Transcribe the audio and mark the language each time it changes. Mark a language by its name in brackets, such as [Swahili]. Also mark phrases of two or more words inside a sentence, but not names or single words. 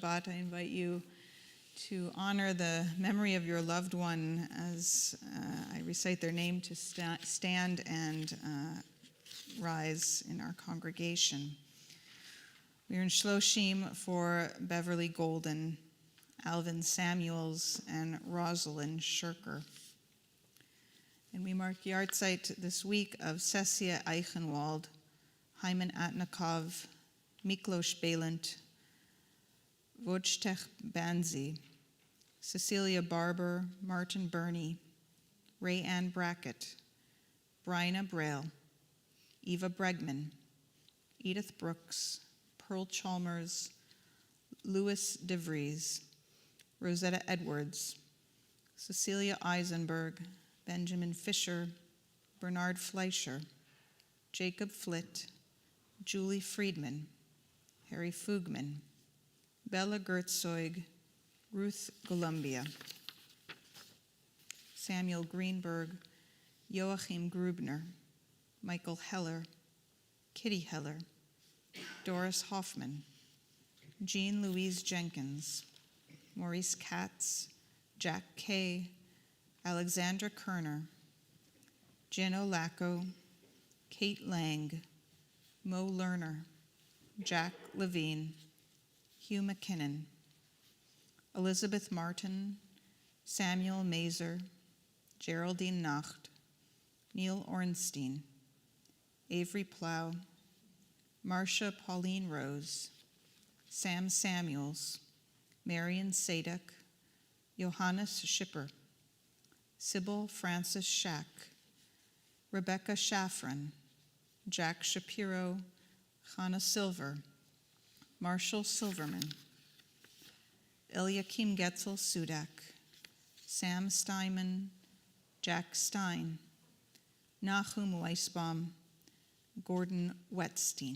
[English] I invite you to honor the memory of your loved one as I recite their name, to stand and rise in our congregation. We're in Shloshim for Beverly Golden, Alvin Samuels, and Rosalind Shirker. And we mark yahrzeit this week of Cecia Eichenwald, Hyman Atnikov, Miklos Balint, Wojciech Banzi, Cecilia Barber, Martin Burney, Ray Ann Brackett, Bryna Braille, Eva Bregman, Edith Brooks, Pearl Chalmers, Louis DeVries, Rosetta Edwards, Cecilia Eisenberg, Benjamin Fisher, Bernard Fleischer, Jacob Flitt, Julie Friedman, Harry Fugman, Bella Gertzog, Ruth Columbia, Samuel Greenberg, Joachim Grubner, Michael Heller, Kitty Heller, Doris Hoffman, Jean Louise Jenkins, Maurice Katz, Jack Kay, Alexandra Kerner, Jen Olacco, Kate Lang, Mo Lerner, Jack Levine, Hugh McKinnon, Elizabeth Martin, Samuel Mazer, Geraldine Nacht, Neil Ornstein, Avery Plow, Marcia Pauline Rose, Sam Samuels, Marion Sadek, Johannes Schipper, Sybil Francis Schack, Rebecca Shaffron, Jack Shapiro, Hannah Silver, Marshall Silverman, Eliakim Getzel Sudak, Sam Steinman, Jack Stein, Nahum Weisbaum, Gordon Wetstein.